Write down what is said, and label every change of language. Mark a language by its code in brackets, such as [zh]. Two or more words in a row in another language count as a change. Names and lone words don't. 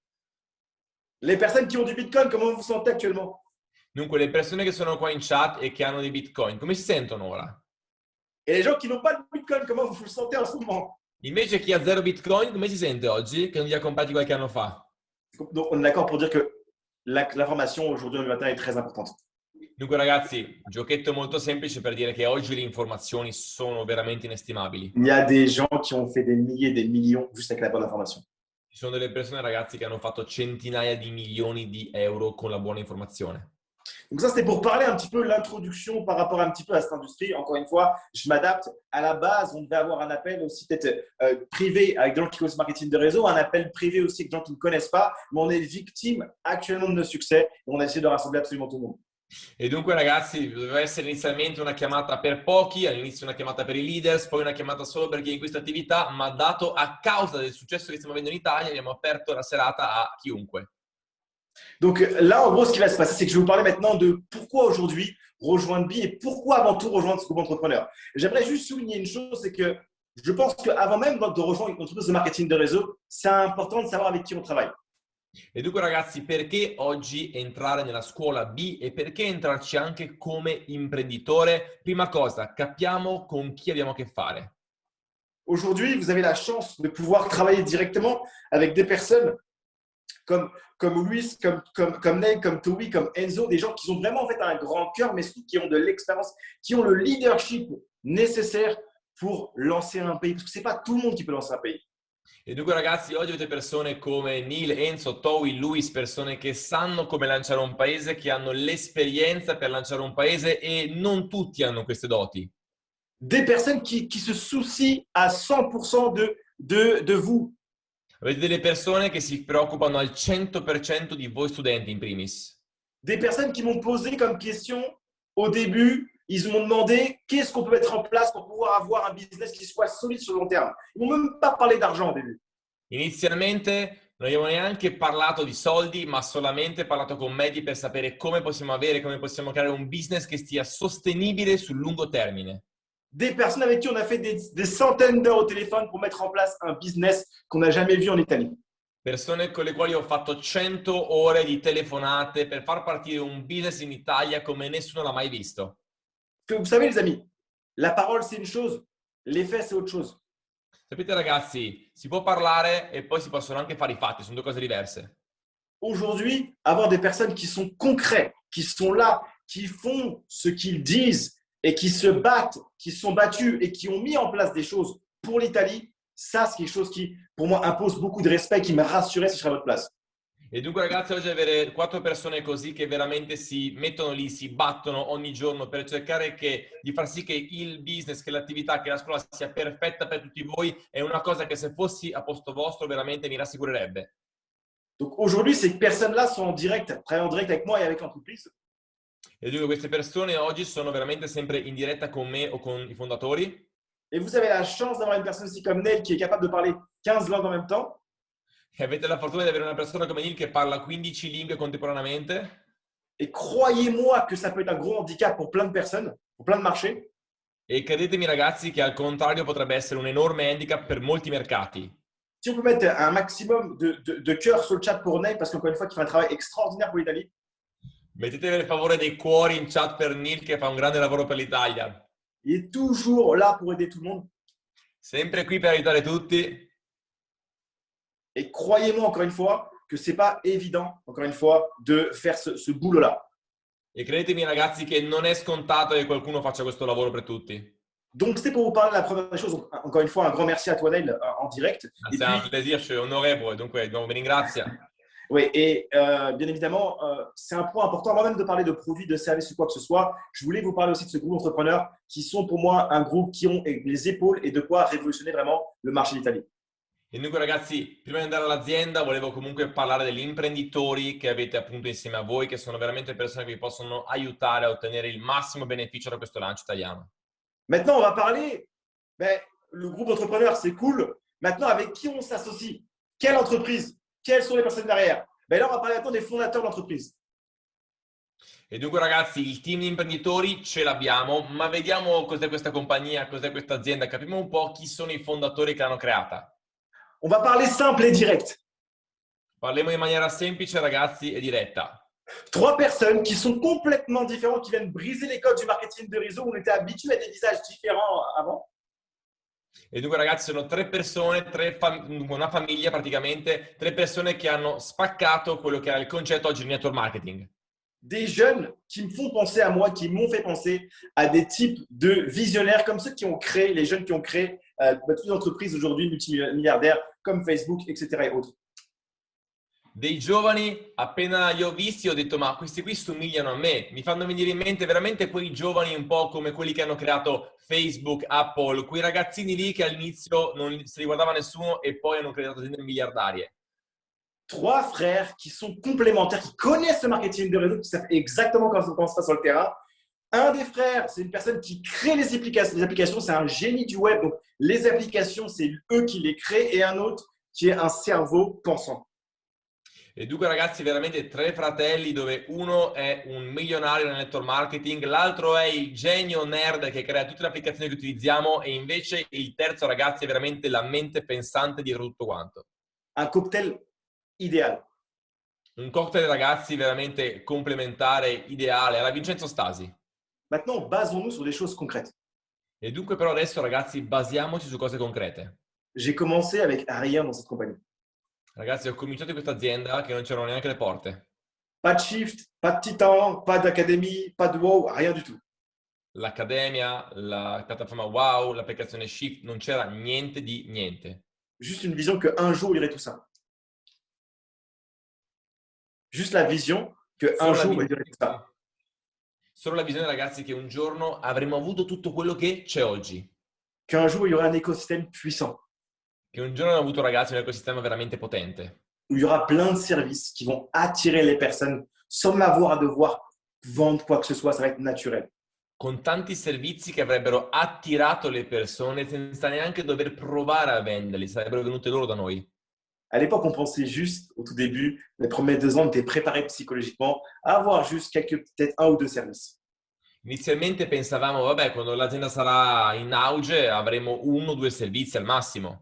[fr] Les personnes qui ont du Bitcoin, comment vous vous sentez actuellement? [it] Dunque, le persone che sono qua in chat e che hanno dei Bitcoin, come si sentono ora? [fr] Et les gens qui n'ont pas de Bitcoin, comment vous vous sentez en ce moment? [it] Invece chi ha zero Bitcoin, come si sente oggi? Che non li ha comprati qualche anno fa? [fr] Donc, on est d'accord pour dire que l'information aujourd'hui au matin est très importante. [it] Dunque ragazzi, giochetto molto semplice per dire che oggi le informazioni sono veramente inestimabili. [fr] Il y a des gens qui ont fait des milliers, des millions juste avec la bonne information. [it] Ci sono delle persone, ragazzi, che hanno fatto centinaia di milioni di euro con la buona informazione. [fr] Donc ça, c'était pour parler un petit peu de l'introduction par rapport un petit peu à cette industrie. Encore une fois, je m'adapte. À la base, on devait avoir un appel aussi peut-être privé avec des gens qui connaissent le marketing de réseau, un appel privé aussi avec des gens qui ne connaissent pas, mais on est victime actuellement de nos succès et on a essayé de rassembler absolument tout le monde. [it] E dunque ragazzi, doveva essere inizialmente una chiamata per pochi, all'inizio una chiamata per i leaders, poi una chiamata solo per chi è in questa attività, ma dato a causa del successo che stiamo avendo in Italia, abbiamo aperto la serata a chiunque. [fr] Donc là, en gros, ce qui va se passer, c'est que je vais vous parler maintenant de pourquoi aujourd'hui rejoindre Bi et pourquoi avant tout rejoindre ce groupe entrepreneur. J'aimerais juste souligner une chose, c'est que je pense qu'avant même de rejoindre une entreprise de marketing de réseau, c'est important de savoir avec qui on travaille. [it] E dunque ragazzi, perché oggi entrare nella scuola B e perché entrarci anche come imprenditore? Prima cosa, capiamo con chi abbiamo a che fare. [fr] Aujourd'hui, vous avez la chance de pouvoir travailler directement avec des personnes comme Luis, comme Neil, comme Toby, comme Enzo, des gens qui ont vraiment en fait un grand cœur, mais surtout qui ont de l'expérience, qui ont le leadership nécessaire pour lancer un pays. Parce que ce n'est pas tout le monde qui peut lancer un pays. [it] E dunque ragazzi, oggi avete persone come Neil, Enzo, Towi, Luis, persone che sanno come lanciare un paese, che hanno l'esperienza per lanciare un paese e non tutti hanno queste doti. [fr] Des personnes qui se soucient à 100% de vous. [it] Avete delle persone che si preoccupano al 100% di voi studenti in primis. [fr] Des personnes qui m'ont posé comme question au début, ils m'ont demandé qu'est-ce qu'on peut mettre en place pour pouvoir avoir un business qui soit solide sur le long terme. Ils m'ont même pas parlé d'argent au début. [it] Inizialmente non abbiamo neanche parlato di soldi, ma solamente parlato con Mehdi per sapere come possiamo creare un business che sia sostenibile sul lungo termine. [fr] Des personnes avec qui on a fait des centaines d'heures au téléphone pour mettre en place un business qu'on n'a jamais vu en Italie. [it] Persone con le quali ho fatto 100 ore di telefonate per far partire un business in Italia come nessuno l'ha mai visto. [fr] Parce que vous savez les amis, la parole c'est une chose, l'effet c'est autre chose. [it] Sapete ragazzi, si può parlare e poi si possono anche fare i fatti, sono due cose diverse. [fr] Aujourd'hui, avoir des personnes qui sont concrètes, qui sont là, qui font ce qu'ils disent et qui se battent, qui se sont battus et qui ont mis en place des choses pour l'Italie, ça c'est quelque chose qui pour moi impose beaucoup de respect, qui me rassurait si je serais à votre place. [it] E dunque ragazzi, oggi avere 4 persone così che veramente si mettono lì, si battono ogni giorno per cercare di far sì che il business, che l'attività, che la scuola sia perfetta per tutti voi, è una cosa che se fossi a posto vostro veramente mi rassicurerebbe. [fr] Donc aujourd'hui, ces personnes-là sont en direct, travaillent en direct avec moi et avec l'entreprise. [it] E dunque queste persone oggi sono veramente sempre in diretta con me o con i fondatori. [fr] Et vous avez la chance d'avoir une personne aussi comme Neil qui est capable de parler 15 langues en même temps. [it] E avete la fortuna di avere una persona come Neil che parla 15 lingue contemporaneamente. [fr] Et croyez-moi que ça peut être un gros handicap pour plein de personnes, pour plein de marchés. [it] E credetemi ragazzi che al contrario potrebbe essere un enorme handicap per molti mercati. [fr] Si on peut mettre un maximum de cœur sur le chat pour Neil, parce qu'encore une fois, il fait un travail extraordinaire pour l'Italie. [it] Mettete per favore dei cuori in chat per Neil che fa un grande lavoro per l'Italia. [fr] Il est toujours là pour aider tout le monde. [it] Sempre qui per aiutare tutti. [fr] Et croyez-moi encore une fois que c'est pas évident, encore une fois, de faire ce boulot-là. [it] E credetemi ragazzi che non è scontato che qualcuno faccia questo lavoro per tutti. [fr] Donc c'était pour vous parler de la première chose. Encore une fois, un grand merci à toi Neil en direct. C'est un plaisir, je suis [it] onorevole, dunque non vi ringrazio. [fr] Oui, et bien évidemment, c'est un point important. Avant même de parler de produits, de services ou quoi que ce soit, je voulais vous parler aussi de ce groupe d'entrepreneurs qui sont pour moi un groupe qui ont les épaules et de quoi révolutionner vraiment le marché d'Italie. [it] E dunque ragazzi, prima di andare all'azienda volevo comunque parlare degli imprenditori che avete appunto insieme a voi, che sono veramente persone che vi possono aiutare a ottenere il massimo beneficio da questo lancio italiano. [fr] Maintenant, on va parler, le groupe d'entrepreneurs, c'est cool. Maintenant, avec qui on s'associe? Quelle entreprise? Quelles sont les personnes derrière? Là, on va parler maintenant des fondateurs d'entreprise. [it] E dunque ragazzi, il team di imprenditori ce l'abbiamo, ma vediamo cos'è questa compagnia, cos'è questa azienda, capiamo un po' chi sono i fondatori che l'hanno creata. [fr] On va parler simple et direct. [it] Parliamo in maniera semplice ragazzi e diretta. [fr] Trois personnes qui sont complètement différentes, qui viennent briser les codes du marketing de réseau. On était habitué à des visages différents avant. [it] E dunque ragazzi sono tre persone, una famiglia praticamente, tre persone che hanno spaccato quello che era il concetto oggi di [en] network marketing. [fr] Des jeunes qui me font penser à moi, qui m'ont fait penser à des types de visionnaires comme ceux qui ont créé, les jeunes qui ont créé toutes les entreprises aujourd'hui multimilliardaires comme Facebook, etc. et autres. [it] Dei giovani, appena li ho visti, ho detto ma questi qui somigliano a me, mi fanno venire in mente veramente quei giovani un po' come quelli che hanno creato Facebook, Apple, quei ragazzini lì che all'inizio non si riguardava nessuno e poi hanno creato aziende miliardarie. [fr] Trois frères qui sont complémentaires, qui connaissent le marketing de réseau, qui savent exactement comment ça se passe sur le terrain. Un des frères, c'est une personne qui crée les applications, c'est un génie du web, donc les applications, c'est eux qui les créent, et un autre qui est un cerveau pensant. [it] E dunque ragazzi veramente tre fratelli dove uno è un milionario nel [en] network marketing, [it] l'altro è il genio nerd che crea tutte le applicazioni che utilizziamo e invece il terzo ragazzi è veramente la mente pensante dietro tutto quanto. [fr] Un cocktail idéal. [it] Un cocktail ragazzi veramente complementare, ideale, alla Vincenzo Stasi. [fr] Maintenant, basons-nous sur des choses concrètes. [it] E dunque però adesso ragazzi basiamoci su cose concrete. [fr] J'ai commencé avec rien dans cette compagnie. [it] Ragazzi ho cominciato in questa azienda che non c'erano neanche le porte. [fr] Pas de shift, pas de titan, pas d'académie, pas de wow, rien du tout. [it] L'accademia, la piattaforma Wow, l'applicazione Shift, non c'era niente di niente. [fr] Juste une vision qu'un jour, il y aurait tout ça. Juste la vision qu'un jour, il y aurait tout ça. [it] Solo la visione ragazzi che un giorno avremmo avuto tutto quello che c'è oggi. [fr] Qu'un jour, il y aura un écosystème puissant. [it] Che un giorno abbiamo avuto ragazzi un ecosistema veramente potente. [fr] Où il y aura plein de services qui vont attirer les personnes sans m'avoir à devoir vendre quoi que ce soit, ça va être naturel. [it] Con tanti servizi che avrebbero attirato le persone senza neanche dover provare a venderli, sarebbero venute loro da noi. [fr] À l'époque, on pensait juste, au tout début, les premiers 2 ans, on était préparé psychologiquement à avoir juste peut-être 1 ou 2 services. [it] Inizialmente pensavamo, vabbè, quando l'azienda sarà in auge avremo 1 o 2 servizi al massimo.